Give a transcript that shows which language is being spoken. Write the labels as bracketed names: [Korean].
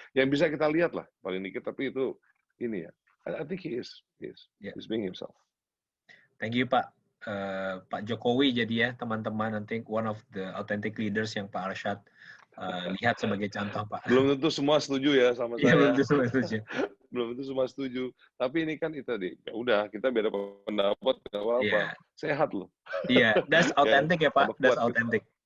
[Indonesian] Yang bisa kita lihat lah paling dikit, tapi itu ini ya. [English] I think he's being himself. Thank you, [Indonesian] Pak. Pak Jokowi jadi ya teman-teman, nanti [English] one of the authentic leaders [Indonesian] yang Pak Arsyad lihat sebagai contoh, Pak. Belum tentu semua setuju ya sama saya. Belum tentu semua setuju. Belum tentu semua setuju. Tapi ini kan itu tadi, ya udah kita beda pendapat, nggak apa-apa. Sehat loh. [English] Iya, that's authentic ya Pak, that's authentic.